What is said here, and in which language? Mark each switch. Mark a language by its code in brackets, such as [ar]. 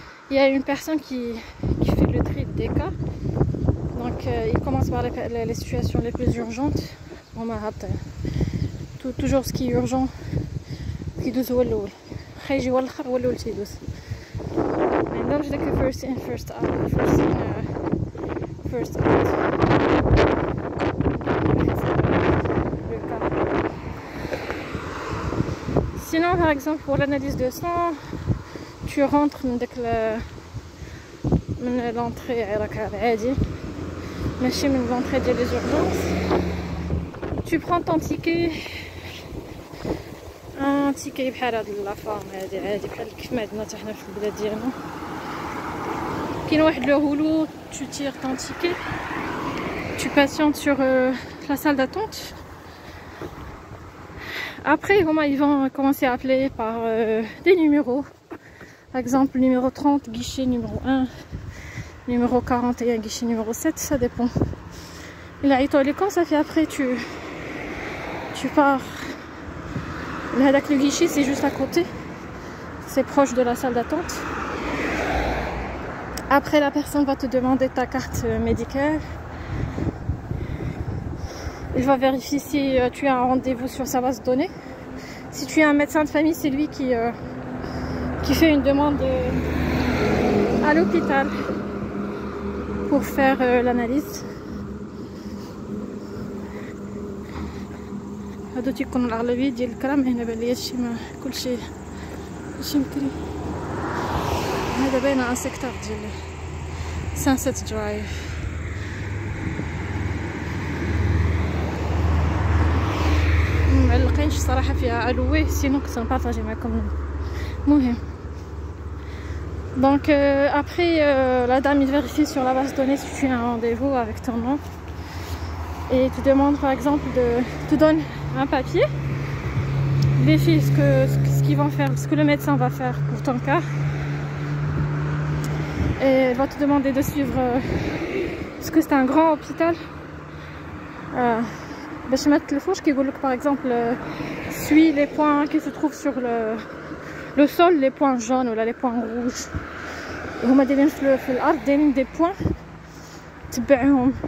[fr] Il y a une personne qui fait le tri des cas, donc ils commencent par les situations les plus urgentes. Toujours ce qui est urgent [ar] يدوز هو الاول، خيجي هو الاخر هو الاول تيدوز. ما عندهمش داك [en] first in first out، [ar] first in first out. [fr] Sinon par exemple pour l'analyse de sang, tu rentres من l'entrée [ar] راك عادي ماشي من [fr] l'entrée ديال les urgences. Tu prends ton ticket، [ar] تيكي بحال هاد لافورم هادي عادي بحال كيف ما عندنا حتى حنا في البلاد ديالنا. كاين واحد لو هولو، [fr] tu tires ton ticket، tu patientes sur la salle d'attente. Après ils vont commencer à appeler par des numéros. Par exemple numéro 30 guichet numéro 1, numéro 41 guichet numéro 7, ça dépend. Il a étoilé quand ça fait. Après tu pars. Là, le guichet c'est juste à côté, c'est proche de la salle d'attente. Après la personne va te demander ta carte médicale. Il va vérifier si tu as un rendez-vous sur sa base de données. Si tu es un médecin de famille, c'est lui qui fait une demande à l'hôpital pour faire l'analyse. [ar] هادو تيكونوا الأغلبية ديال الكلام هنا بان ليا هادشي ما كلشي مكري. هذا باينة ان سيكتور ديال سانسيت درايف. معلقينش صراحة فيها ألويه، سينو كنت نبارطاجي معكم. [fr] المهم donc après la dame il vérifie sur la base de données si tu as un rendez-vous avec ton nom et te demande par exemple te donne un papier, vérifie ce qu'ils vont faire, ce que le médecin va faire pour ton cas, et elle va te demander de suivre parce que c'est un grand hôpital. [ar] باش ما تلفوش كيقول لك [fr] par exemple suis les points qui se trouvent sur le sol, les points jaunes ou là les points rouges. [ar] هما دايرين في الارض دايرين [fr] des points [ar] تبعهم.